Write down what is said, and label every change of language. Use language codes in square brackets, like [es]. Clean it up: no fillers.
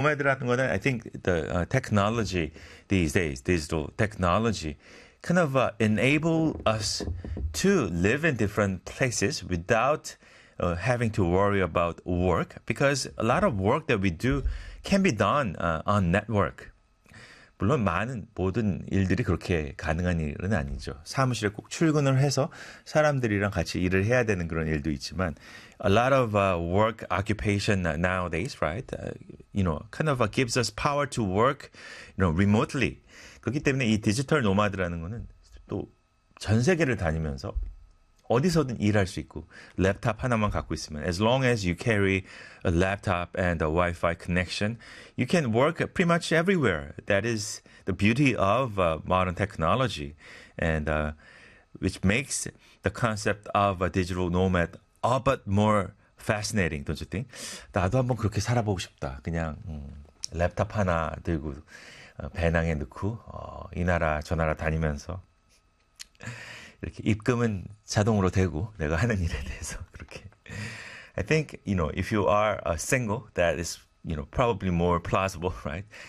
[ko] 공감이라는 거는 [en] I think the technology these days, digital technology, kind of enable us to live in different places without having to worry about work because a lot of work that we do can be done on network. [ko] 물론 많은 모든 일들이 그렇게 가능한 일은 아니죠. 사무실에 꼭 출근을 해서 사람들이랑 같이 일을 해야 되는 그런 일도 있지만 [en] a lot of work occupation nowadays, right? Kind of gives us power to work, remotely. [ko] 그렇기 때문에 이 디지털 노마드라는 거는 또전 세계를 다니면서 어디서든 일할 수 있고 랩탑 하나만 갖고 있으면 [en] as long as you carry a laptop and a Wi-Fi connection, you can work pretty much everywhere. That is the beauty of modern technology, and which makes the concept of a digital nomad all but more fascinating, don't you think? [ko] 나도 한번 그렇게 살아보고 싶다. 그냥 랩탑 하나 들고 배낭에 넣고 이 나라 저 나라 다니면서. 이렇게 입금은 자동으로 되고 내가 하는 일에 대해서 그렇게 [en] I think if you are a single that is probably more plausible, right?